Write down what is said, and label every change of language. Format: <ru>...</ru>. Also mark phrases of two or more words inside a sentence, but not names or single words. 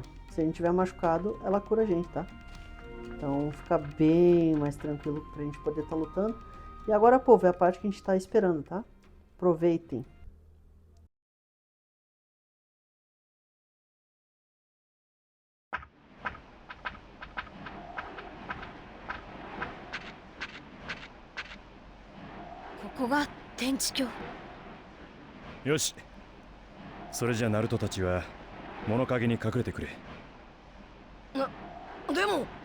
<pt>Se a gente tiver machucado, ela cura a gente, tá? Então fica bem mais tranquilo pra gente poder estar lutando. E agora, povo, é a parte que a gente tá esperando, tá? Aproveitem. Tenchi-kyo.</pt> <ja>よし、それじゃナルトたちは物陰に隠れてくれ。でも</ja>